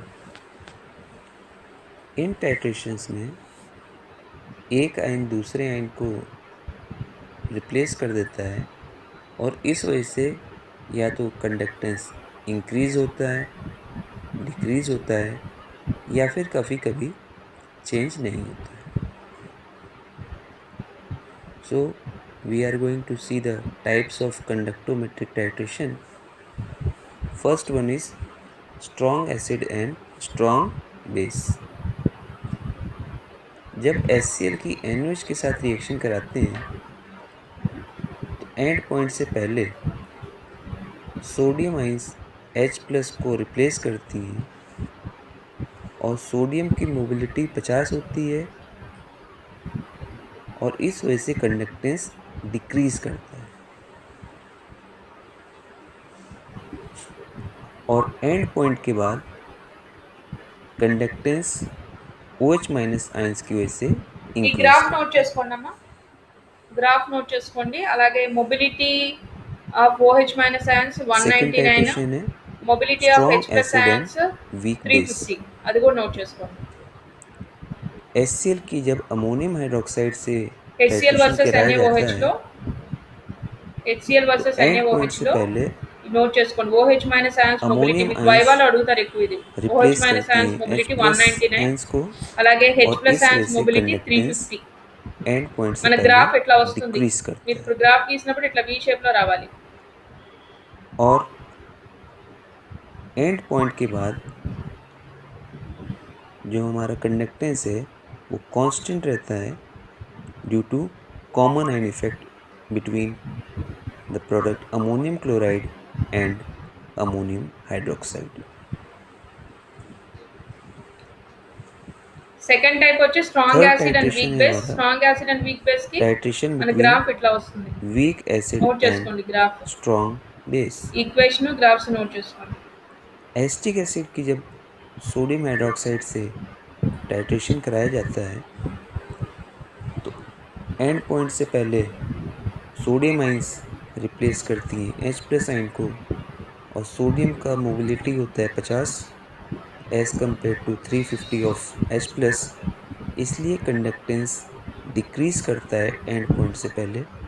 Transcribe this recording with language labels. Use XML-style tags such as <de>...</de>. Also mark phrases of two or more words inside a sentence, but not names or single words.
<hi>इन टाइट्रेशंस में एक आयन दूसरे आयन को रिप्लेस कर देता है और इस वजह से या तो</hi> <en>conductance increase</en> <hi>होता है, डिक्रीज होता है या फिर कभी कभी चेंज नहीं होता है।</hi> <en>So we are going to see the types of conductometric titration. First one is strong acid and strong base।</en> <hi>जब HCl की NaOH के साथ रिएक्शन कराते हैं तो</hi> <en>end point</en> <hi>से पहले</hi> <en>sodium ions</en> <hi>H+ को रिप्लेस करती हैं और सोडियम की मोबिलिटी 50 होती है और इस वजह से</hi> <en>conductance decrease</en> <hi>करता है और</hi> <en>end point</en> <hi>के बाद</hi> <en>conductance OH- ions</en> <hi>की वजह से</hi> <te>ఈ</te> <hi>इंक्रीज</hi> <te>గ్రాఫ్</te> <hi>करता</hi> <te>నోట్</te> <hi>है।</hi> <te>చేసుకోండి అమ్మా. గ్రాఫ్ నోట్ చేసుకోండి. అలాగే</te> <en>mobility of OH minus ions</en> <hi>सेकेंड</hi> <te>199,</te> <hi>टाइट्रेशन है</hi> <en>mobility of</en> <hi>स्ट्रॉन्ग</hi> <te>H+</te> <en>acid and</en> <te>అయాన్స్</te> <en>weak base.</en> <te>350. అది కూడా నోట్ చేసుకోండి.</te> <hi>HCl की जब</hi> <en>ammonium hydroxide</en> <hi>से</hi> <te>HCl</te> <hi>टाइट्रेशन</hi> <te>వర్సెస్</te> <hi>कराया जाता</hi> <te>NaOH</te> <hi>है</hi> <te>లో HCl</te> <hi>तो</hi> <te>వర్సెస్</te> <en>end point</en> <te>NaOH</te> <hi>से</hi> <te>లో</te> <hi>पहले</hi> <te>నోట్ చేసుకోండి.</te> <en>OH minus ions mobility</en> <hi>अमोनियम</hi> <te>మీకు</te> <hi>आयंस</hi> <te>వైవాలో అడుగుతారు ఎక్కువ ఇది. OH</te> <hi>रिप्लेस</hi> <te>మైనస్</te> <hi>करती</hi> <te>అయాన్స్</te> <hi>हैं</hi> <te>మొబిలిటీ</te> <hi>H+</hi> <te>199,</te> <hi>आयंस को</hi> <te>అలాగే</te> <hi>और</hi> <te>H+</te> <hi>इस वजह</hi> <te>అయాన్స్</te> <hi>से</hi> <te>మొబిలిటీ</te> <hi>कंडक्टेंस</hi> <te>350.</te> <en>end point से</en> <te>మన</te> <hi>पहले</hi> <te>గ్రాఫ్ ఎట్లా వస్తుంది?</te> <hi>डिक्रीज</hi> <te>మీరు</te> <hi>करता है</hi> <te>ఇప్పుడు గ్రాఫ్ గీసినప్పుడు ఇట్లా</te> <en>V shape</en> <te>లో రావాలి.</te> <hi>और</hi> <en>end point</en> <hi>के बाद जो हमारा कंडक्टेंस है वो कांस्टेंट रहता है</hi> <en>due to common ion effect between the product ammonium chloride and ammonium hydroxide. second type</en> <te>వచ్చి స్ట్రాంగ్</te> <hi>थर्ड</hi> <en>acid and</en> <hi>टाइट्रेशन</hi> <te>వీక్</te> <hi>है</hi> <te>బేస్.</te> <hi>हमारा</hi> <en>strong acid and weak base</en> <te>కి</te> <hi>टाइट्रेशन</hi> <te>మన</te> <hi>बिटवीन</hi> <te>గ్రాఫ్ ఇట్లా వస్తుంది.</te> <en>weak acid</en> <te>నోట్</te> <hi>एंड</hi> <te>చేసుకోండి గ్రాఫ్.</te> <en>strong base. equation graphs</en> <te>నోట్ చేసుకోండి.</te> <en>acetic acid</en> <hi>की जब</hi> <en>sodium hydroxide</en> <hi>से टाइट्रेशन कराया जाता है तो</hi> <en>end point</en> <hi>से पहले</hi> <en>sodium ions</en> <hi>रिप्लेस करती हैं H+ आयन को और सोडियम का मोबिलिटी होता है 50</hi> <en>as compare to</en> <hi>350 ऑफ H+, इसलिए</hi> <en>conductance decrease</en> <hi>करता है</hi> <en>end point</en> <hi>से पहले</hi>